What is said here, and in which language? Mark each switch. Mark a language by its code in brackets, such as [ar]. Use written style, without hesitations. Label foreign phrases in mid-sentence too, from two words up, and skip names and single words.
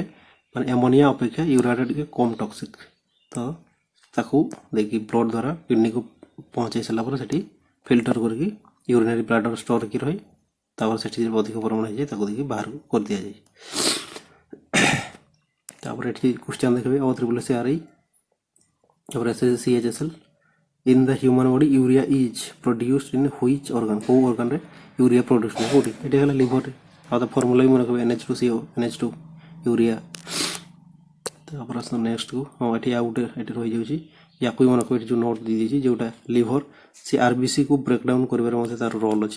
[or] ମାନେ ଏମୋନିଆ ଅପେକ୍ଷା ୟୁରିଆଟା ଟିକେ କମ୍ ଟକ୍ସିକ୍, ତ ତାକୁ ଦେଇକି ବ୍ଲଡ଼ ଦ୍ୱାରା କିଡ଼ନୀକୁ ପହଞ୍ଚାଇ ସାରିଲା ପରେ ସେଠି ଫିଲ୍ଟର କରିକି [en] urinary bladder [or] ଷ୍ଟୋର ହେଇକି ରହେ। ତାପରେ ସେଠି ଅଧିକ ପରିମାଣ ହେଇଯାଏ ତାକୁ ଦେଇକି ବାହାରକୁ କରିଦିଆଯାଏ। ତାପରେ ଏଠି କ୍ୱେଶ୍ଚନ୍ ଦେଖିବେ O3CRI ତାପରେ CHSL [en] in the human body urea is produced in which organ [or] କେଉଁ ଅର୍ଗାନରେ [en] urea produce [or] ହୁଏ କେଉଁଠି ଏଠି ହେଲା ଲିଭରରେ। ଆଉ ତା ଫର୍ମୁଲା ବି ମନେ ରଖିବେ NH2CO NH2 ୟୁରିଆ। ତାପରେ ଆସ ନେକ୍ସଟକୁ ଏଠି ଆଉ ଗୋଟେ ଏଠି ରହିଯାଉଛି ୟାକୁ ବି ମନେ ରଖିବେ। ଏଠି ଯେଉଁ ନୋଟ୍ ଦେଇଦେଇଛି ଯେଉଁଟା ଲିଭର ସେ [en] RBC breakdown [or] କରିବାରେ ମଧ୍ୟ ତାର ରୋଲ୍ ଅଛି।